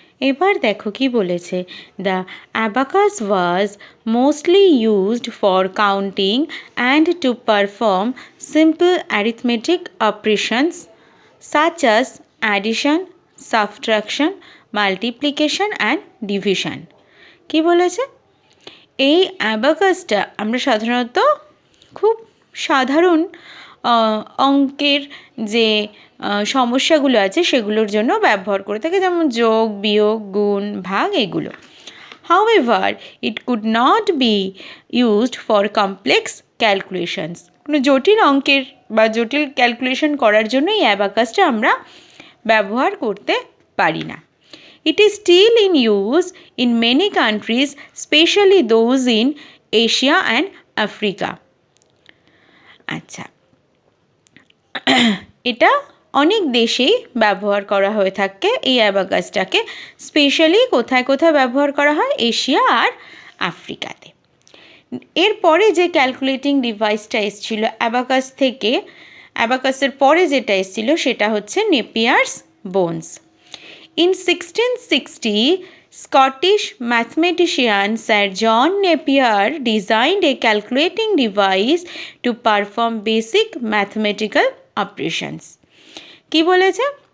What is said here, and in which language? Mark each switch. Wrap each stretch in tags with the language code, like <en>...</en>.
<bn>এবার দেখো কি বলেছে?</bn> <en>The abacus was mostly used for counting and to perform simple arithmetic operations such as addition, subtraction, multiplication and division.</en> <bn>কি বলেছে? এই অ্যাবাকাসটা আমরা সাধারণত খুব সাধারণ অঙ্কের যে সমস্যাগুলো আছে সেগুলোর জন্য ব্যবহার করে থাকে, যেমন যোগ, বিয়োগ, গুণ, ভাগ, এগুলো।</bn> <en>However, it could not be used for complex calculations.</en> <bn>কোনো জটিল অঙ্কের বা জটিল ক্যালকুলেশন করার জন্য এই অ্যাবাকাসটা আমরা ব্যবহার করতে পারি না।</bn> <en>It is still in use in many countries, especially those in Asia and Africa.</en> <bn>আচ্ছা, এটা অনেক দেশেই ব্যবহার করা হয়ে থাকে এই অ্যাবাকাসটাকে। স্পেশালি কোথায় কোথায় ব্যবহার করা হয়? এশিয়া আর আফ্রিকাতে। এরপরে যে ক্যালকুলেটিং ডিভাইসটা এসেছিল অ্যাবাকাস থেকে, অ্যাবাকাসের পরে যেটা এসেছিল সেটা হচ্ছে নেপিয়ার্স bones.</bn> <en>In 1660, Scottish mathematician Sir John Napier designed a calculating device to perform basic mathematical operations.</en> <bn>কি বলেছে?</bn>